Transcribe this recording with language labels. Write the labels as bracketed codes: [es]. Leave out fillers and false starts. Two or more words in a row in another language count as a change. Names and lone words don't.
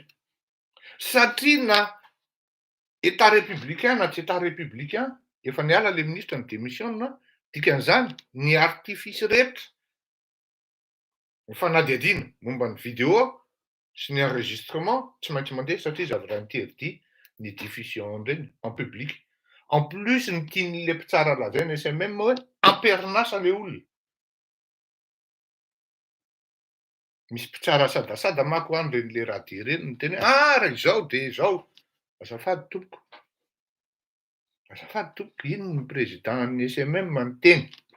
[mg] Satria na [fr] état républicain [mg] na tsy [fr] état républicain, [mg] efa niala [fr] le ministre [mg] ny démissionna, dikan'izany ny artifice rehetra ny fanadihadiana momba ny vidéo sy ny enregistrement tsy maintsy mandeha satria zavatra niteridy ny diffusion reny [fr] en public. En plus [mg] ny tian'le mpitsara lazaina SMM hoe amperinasa le olona. Misy mpitsara sadasada mako any ren'le radio reny miteny raha izao de izao. Azafady tompoko. Azafady tompoko, ino ny président ny SMM miteny.